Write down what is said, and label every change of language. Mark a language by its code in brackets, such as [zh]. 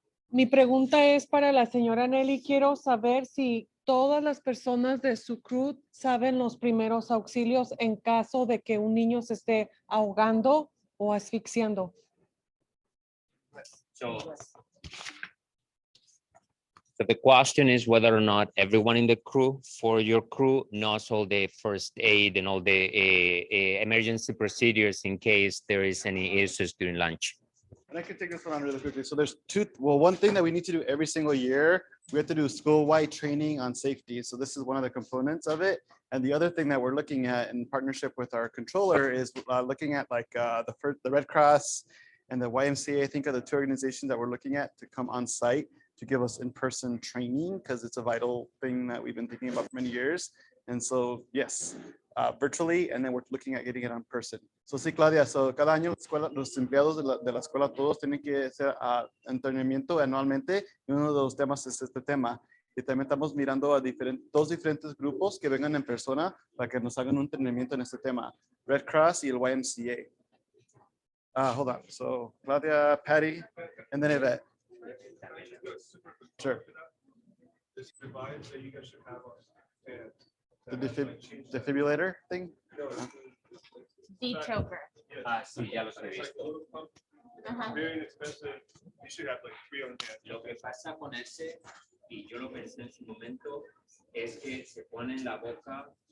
[es] Mi pregunta es para la señora Nelly. Quiero saber si todas las personas de su crew saben los primeros auxilios en caso de que un niño se esté ahogando o asfixiando. [en] So the question is whether or not everyone in the crew, for your crew, knows all the first aid and all the emergency procedures in case there is any issues during lunch. And I can take this one on really quickly. So there's one thing that we need to do every single year, we have to do school-wide training on safety. So this is one of the components of it. And the other thing that we're looking at in partnership with our controller is looking at like the Red Cross and the YMCA, I think, are the 2 organizations that we're looking at to come on site to give us in-person training because it's a vital thing that we've been thinking about for many years. And so, yes, virtually, and then we're looking at getting it in person. [es] So sí, Claudia, so cada año los empleados de la escuela todos tienen que hacer entrenamiento anualmente y uno de los temas es este tema. Y también estamos mirando a dos diferentes grupos que vengan en persona para que nos hagan un entrenamiento en este tema. Red Cross y el YMCA. [en] Hold on. So Claudia, Patty, and then Yvette. Sure. The defibrillator thing? De-choker. [es] Sí, ya los he visto. [en] Very inexpensive. You should have like 3 on hand. [es] Lo que pasa con ese, y yo lo pensé en su momento, es que se pone en la boca.